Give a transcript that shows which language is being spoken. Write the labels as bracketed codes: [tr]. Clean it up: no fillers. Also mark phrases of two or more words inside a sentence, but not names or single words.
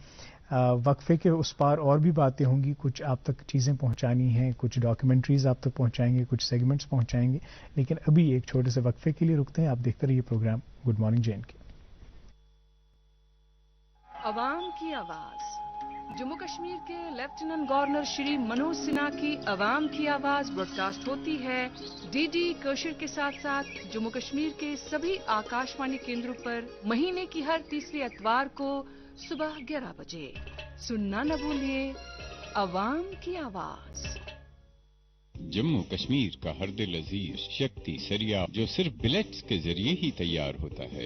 [ur] وقفے کے اس پار اور بھی باتیں ہوں گی، کچھ آپ تک چیزیں پہنچانی ہیں، کچھ ڈاکیومنٹریز آپ تک پہنچائیں گے، کچھ سیگمنٹس پہنچائیں گے. لیکن ابھی ایک چھوٹے سے وقفے کے لیے رکتے ہیں. آپ دیکھتے رہیے پروگرام گڈ مارننگ جے اینڈ کے. عوام کی آواز. جموں کشمیر کے لیفٹیننٹ گورنر شری منوج سنہا کی عوام کی آواز براڈ کاسٹ ہوتی ہے ڈی ڈی کوشر کے ساتھ ساتھ جموں کشمیر کے سبھی آکاشوانی کیندروں پر مہینے کی ہر تیسری اتوار کو صبح 11 بجے. سننا نہ بھولیے، عوام کی آواز. جموں کشمیر کا ہر دل عزیز شکتی سریا جو صرف بلیٹس کے ذریعے ہی تیار ہوتا ہے.